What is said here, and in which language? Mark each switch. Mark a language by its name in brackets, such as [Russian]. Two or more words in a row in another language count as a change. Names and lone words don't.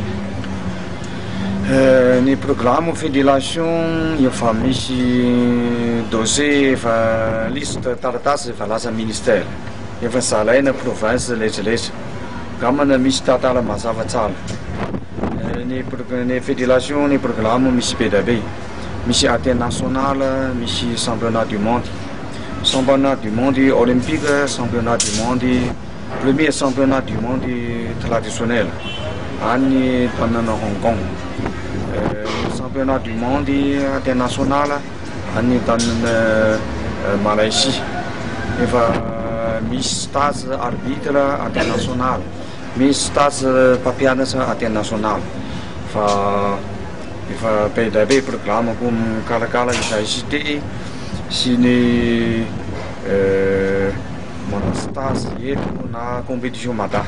[Malagasy] Ny programme fédération efa misy dossier efa liste taratasy efa lasa ministère efa zalaina province letraretra gamana misy tantara mazava tsara. Ny fédération ny programme misy be da be misy international misy [French] championnat du monde olympique, championnat du monde premier championnat du monde traditionnel [Malagasy] any tanana [French] Hong Kong, championnat du monde international [Malagasy] any tanana [French] Malaisie. [Malagasy] Efa misy [French] stage arbitre international, [Malagasy] misy stage mpampianatra international. Fa efa be da be programme ko mikarakara université sy ny manao stage eto na compétition mada.